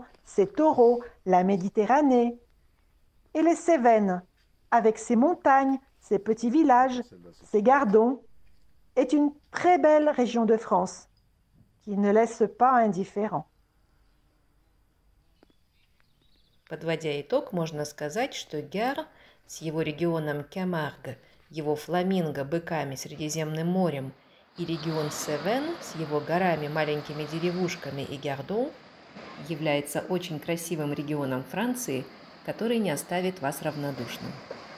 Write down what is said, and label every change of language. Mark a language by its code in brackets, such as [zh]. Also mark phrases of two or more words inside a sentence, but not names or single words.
[fr] ses taureaux, la Méditerranée, et les Cévennes, avec ses montagnes, ses petits villages, ses gardons, est une très belle région de France qui ne laisse pas indifférent. [ru] Подводя итог, можно сказать, что Гяр с его регионом Кямарга, его фламинго, быками, Средиземным морем и регион Севен с его горами, маленькими деревушками и Гардон является очень красивым регионом Франции, который не оставит вас равнодушным.